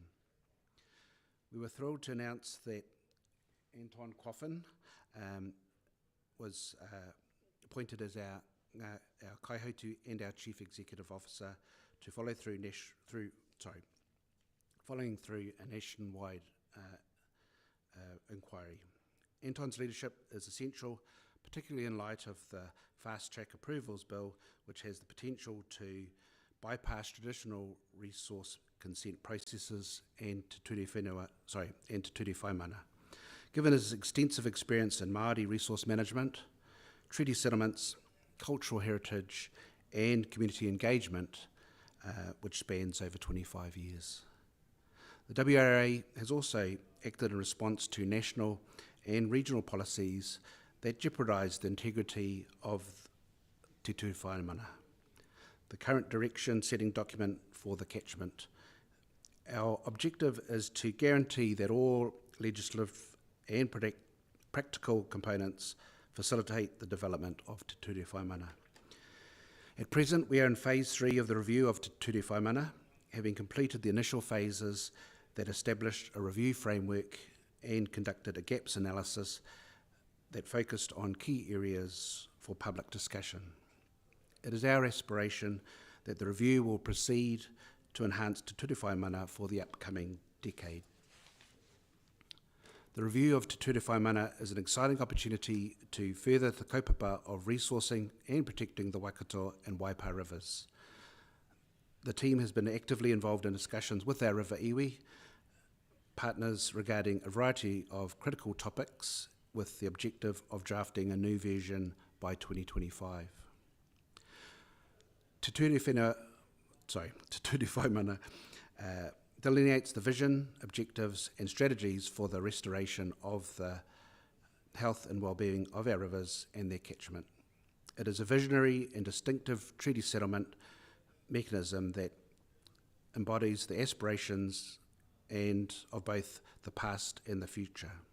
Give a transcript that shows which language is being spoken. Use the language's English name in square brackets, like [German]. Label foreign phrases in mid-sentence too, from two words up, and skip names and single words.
[English] We were thrilled to announce that Anton Coffin was appointed as our kaihotu and our Chief Executive Officer to follow through following through a nationwide inquiry. Anton's leadership is essential, particularly in light of the Fast Track Approvals Bill, which has the potential to bypass traditional resource consent processes and te ture whaimana. Given his extensive experience in Māori resource management, treaty settlements, cultural heritage, and community engagement, which spans over 25 years. The WRA has also acted in response to national and regional policies that jeopardise the integrity of te ture whaimana. The current direction-setting document for the catchment. Our objective is to guarantee that all legislative and practical components facilitate the development of te ture whaimana. At present, we are in phase 3 of the review of te ture whaimana, having completed the initial phases that established a review framework and conducted a gaps analysis that focused on key areas for public discussion. It is our aspiration that the review will proceed to enhance te ture whaimana for the upcoming decade. The review of te ture whaimana is an exciting opportunity to further the kaupapa of resourcing and protecting the Waikato and Waipa rivers. The team has been actively involved in discussions with our River Iwi partners regarding a variety of critical topics with the objective of drafting a new version by 2025. Te ture whaimana delineates the vision, objectives and strategies for the restoration of the health and well-being of our rivers and their catchment. It is a visionary and distinctive treaty settlement mechanism that embodies the aspirations and of both the past and the future.